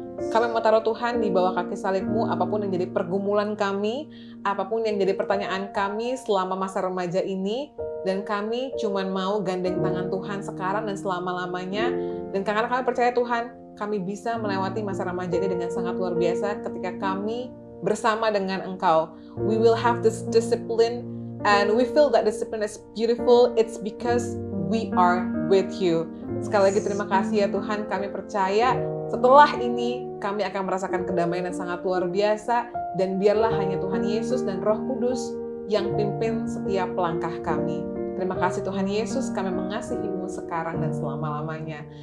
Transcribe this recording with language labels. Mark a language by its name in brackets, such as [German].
[Indonesian] Kami mau taruh Tuhan di bawah kaki salib-Mu, apapun yang jadi pergumulan kami, apapun yang jadi pertanyaan kami selama masa remaja ini, dan kami cuman mau gandeng tangan Tuhan sekarang dan selama-lamanya. Dan karena kami percaya Tuhan, kami bisa melewati masa remaja ini dengan sangat luar biasa ketika kami bersama dengan Engkau. [English] We will have this discipline and we feel that discipline is beautiful. It's because we are with you. [Indonesian] Sekali lagi terima kasih ya Tuhan, kami percaya setelah ini kami akan merasakan kedamaian yang sangat luar biasa, dan biarlah hanya Tuhan Yesus dan Roh Kudus yang pimpin setiap langkah kami. Terima kasih Tuhan Yesus, kami mengasihi-Mu sekarang dan selama-lamanya.